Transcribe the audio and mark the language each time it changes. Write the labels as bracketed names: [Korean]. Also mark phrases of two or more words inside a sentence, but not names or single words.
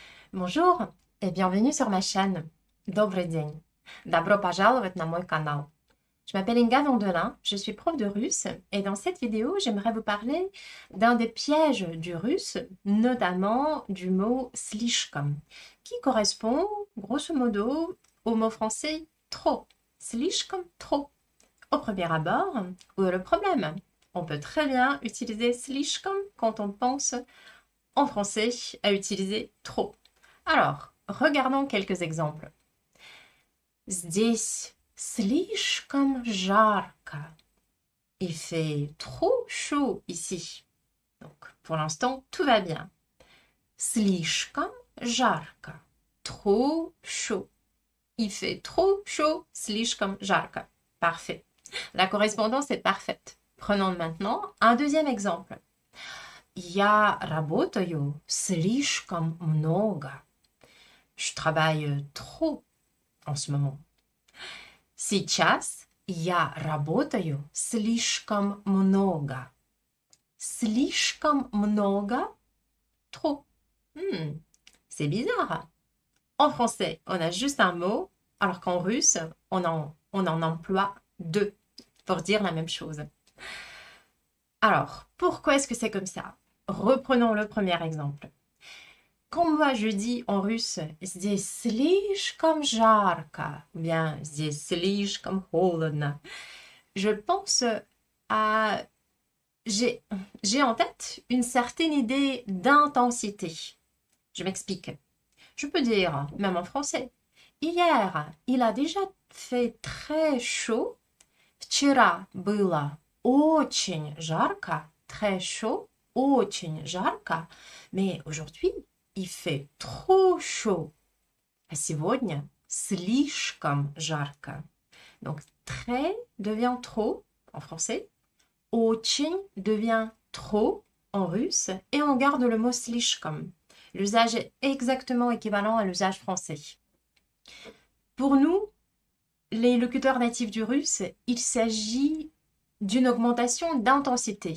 [French] Bonjour et bienvenue sur ma chaîne. [Russian] Добрый день. Добро пожаловать на мой канал. [French] Je m'appelle Inga Vandelin, je suis prof de russe et dans cette vidéo, j'aimerais vous parler d'un des pièges du russe, notamment du mot slishkom, qui correspond grosso modo au mot français trop. Slishkom, trop. Au premier abord, où est le problème? On peut très bien utiliser slishkom quand on pense en français à utiliser trop. Alors, regardons quelques exemples. [Russian] Здесь слишком жарко. [French] Il fait trop chaud ici. Donc, pour l'instant, tout va bien. [Russian] Слишком жарко. [French] Trop chaud. Il fait trop chaud. [Russian] Слишком жарко. [French] Parfait. La correspondance est parfaite. Prenons maintenant un deuxième exemple. [Russian] Я работаю слишком много. [French] Je travaille trop en ce moment. Сейчас я работаю слишком много. [Russian] Слишком много, [French] trop. C'est bizarre. En français, on a juste un mot, alors qu'en russe, on en emploie deux pour dire la même chose. Alors, pourquoi est-ce que c'est comme ça? Reprenons le premier exemple. Quand moi je dis en russe [Russian] «Здесь слишком жарко» [French] ou bien [Russian] «Здесь слишком холодно», [French] je pense à... J'ai en tête une certaine idée d'intensité. Je m'explique. Je peux dire, même en français, hier, il a déjà fait très chaud. [Russian] Вчера было очень жарко, [French] très chaud, [Russian] очень жарко. [French] Mais aujourd'hui, il fait trop chaud. [Russian] А сегодня слишком жарко. [French] Donc, très devient trop en français. Очень devient trop en russe. Et on garde le mot слишком. L'usage est exactement équivalent à l'usage français. Pour nous, les locuteurs natifs du russe, il s'agit d'une augmentation d'intensité.